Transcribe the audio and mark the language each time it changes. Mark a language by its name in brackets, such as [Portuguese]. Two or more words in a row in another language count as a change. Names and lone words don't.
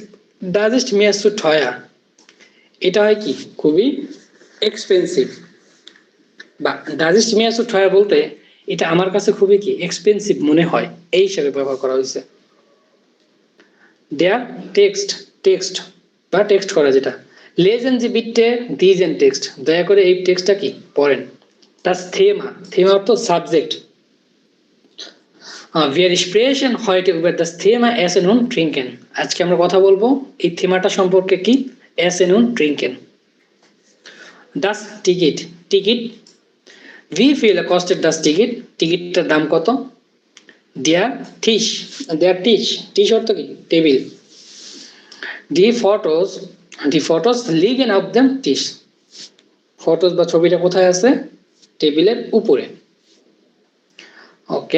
[German] Das ist mir zu teuer, [Bangla] এটা হয় কি খুবই এক্সপেন্সিভ, বা [German] Das ist mir zu teuer [Bangla] বলতে এটা আমার কাছে খুবই কি এক্সপেন্সিভ মনে হয়, এই হিসাবে ব্যবহার করা হয়েছে। [German] der Text, [Bangla] টেক্সট বা টেক্সট করা যেটা। [German] Lesen Sie bitte diesen Text, [Bangla] দয়া করে এই টেক্সটটা কি পড়েন। [German] Das Thema, Thema [Bangla] অর্থ সাবজেক্ট। [German] Wir sprechen heute über das Thema Essen und Trinken, [Bangla] আজকে আমরা কথা বলবো এই থেমাটা সম্পর্কে কি, [German] Essen und Trinken। Das Ticket, টিকিট। Wie viel kostet das Ticket, [Bangla] টিকিটটার দাম কত। [German] Der Tisch, der Tisch, Tisch [Bangla] অর্থ কি টেবিল। [German] Die Fotos, die Fotos liegen auf dem Tisch, [Bangla] ফটোস বা ছবিটা কোথায় আছে? টেবিলের উপরে। ওকে।